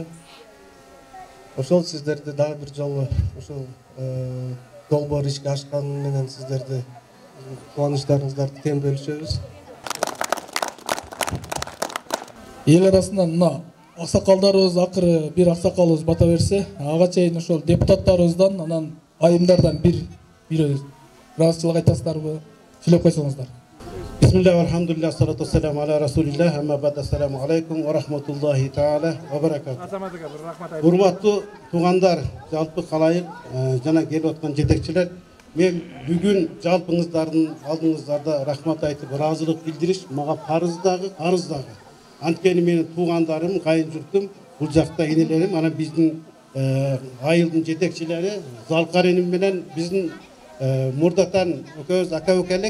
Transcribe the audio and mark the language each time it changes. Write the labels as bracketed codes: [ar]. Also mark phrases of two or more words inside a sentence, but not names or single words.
[ky] Ошол сиздерди дагы бир жолу ушул долбоор ишке ашканы менен сиздерди кубанычтарыңыздарды тең бөлүшөбүз. Эл арасынан мына аксакалдарыбыз акыры бир аксакалыбыз бата берсе, ага чейин ошол депутаттарыбыздан, анан айымдардан бир ыраазычылык айтасыздарбы? Сүйлөп койсоңуздар. [ar] بسم الله، الحمد لله، الصلاة والسلام على رسول الله، أما بعد، السلام عليكم ورحمة الله تعالى وبركاته. [ky] Урматтуу туугандар, жалпы калайык жана келип аткан жетекчилер, мен бүгүн жалпыңыздардын алдыңыздарда рахмат айтып, ыраазылык билдириш мага парыз дагы, арыз дагы. Анткени менин туугандарым, кайын журтум бул жакта энелерим анан биздин айылдын жетекчилери Залкар эним менен биздин Мурдатан экөөбүз ака ука элек.